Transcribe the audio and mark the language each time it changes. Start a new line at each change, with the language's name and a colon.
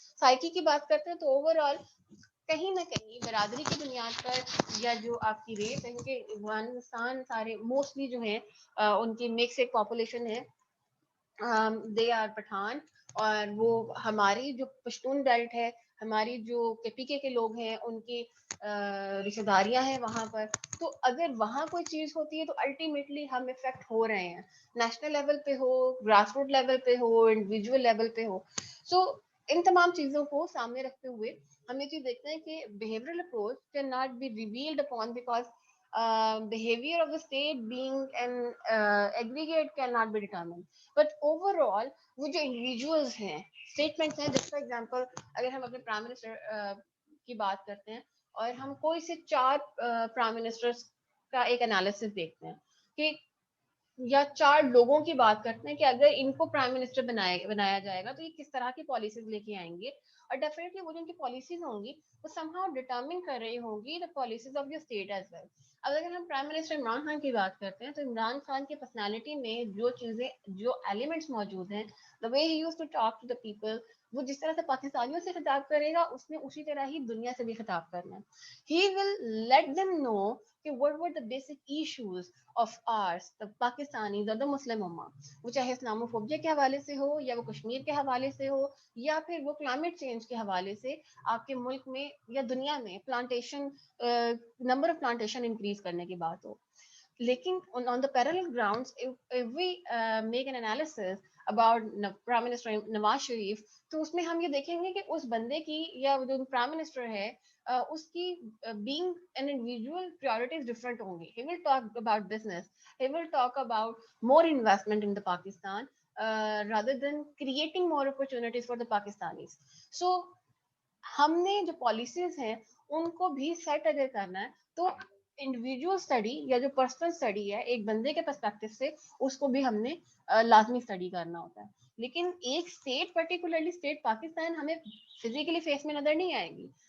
Urdu: Psyche کی بات کرتے ہیں تو اوور آل کہیں نہ کہیں برادری کی بنیاد پر, یا جو آپ کی ریس ہے, کیونکہ افغانستان سارے موسٹلی جو ہیں ان کی مکس ایک پاپولیشن ہے,
English: they are Pathan,
Urdu: اور وہ ہماری جو پشتون بیلٹ ہے, ہماری جو کے کے لوگ ہیں, ان کی رشتہ داریاں ہیں وہاں پر. تو اگر وہاں کوئی چیز ہوتی ہے تو الٹیمیٹلی ہم افیکٹ ہو رہے ہیں, نیشنل لیول پہ ہو, گراس روٹ لیول پہ ہو, انڈیویجول لیول پہ ہو. سو ان تمام چیزوں کو سامنے رکھتے ہوئے ہم یہ چیز دیکھتے ہیں کہ
English: behavioral approach cannot be revealed upon because behavior of the state being an aggregate cannot be determined. But overall
Urdu: وہ جو انڈیویجولز ہیں, اسٹیٹمنٹس ہیں, جیسے
English: for example
Urdu: اگر ہم اپنے پرائم منسٹر کی بات کرتے ہیں, اور ہم کوئی سے 4 پرائم منسٹرز کا ایک انالیسس دیکھتے ہیں, کہ یا 4 لوگوں کی بات کرتے ہیں کہ اگر ان کو پرائم منسٹر بنایا جائے گا تو یہ کس طرح کی پالیسیز لے کے آئیں گے. اور ڈیفینیٹلی وہ جو ان کی پالیسیز ہوں گی وہ سم ہاؤ ڈیٹرمن کر رہی ہوں گی
English: The policies of your state as well.
Urdu: اب اگر ہم پرائم منسٹر عمران خان کی بات کرتے ہیں تو عمران خان کی پرسنالٹی میں جو چیزیں, جو ایلیمنٹس موجود ہیں,
English: the way he use to talk to the people,
Urdu: وہ جس طرح سے پاکستانیوں سے خطاب کرے گا اس نے اسی طرح ہی دنیا سے بھی خطاب کرنا ہے.
English: He will let them know
Urdu: کہ
English: what were the basic issues of ours, the Pakistanis or the Muslim Ummah,
Urdu: وہ چاہے اسلاموفوبیا کے حوالے سے ہو, یا وہ کشمیر کے حوالے سے ہو, یا پھر وہ کلائمیٹ چینج کے حوالے سے آپ کے ملک میں یا دنیا میں plantation, number of plantation increase کرنے کی بات ہو. لیکن
English: on the parallel grounds, if we make an analysis about Prime Minister Nawaz Sharif,
Urdu: تو اس میں ہم یہ دیکھیں گے کہ اس بندے کی یا جو پرائم منسٹر ہے اس کی
English: being an individual priorities different
Urdu: ہوں گی.
English: He will talk about business, he will talk about more investment in the Pakistan rather than creating more opportunities for the Pakistanis. So
Urdu: ہم نے جو پالیسیز ہیں ان کو بھی سیٹ اگر کرنا ہے تو انڈیویجول اسٹڈی یا جو پرسنل اسٹڈی ہے ایک بندے کے پرسپیکٹو سے, اس کو بھی ہم نے لازمی اسٹڈی کرنا ہوتا ہے. لیکن ایک اسٹیٹ, پرٹیکولرلی اسٹیٹ پاکستان, ہمیں فزیکلی فیس میں نظر نہیں آئے گی.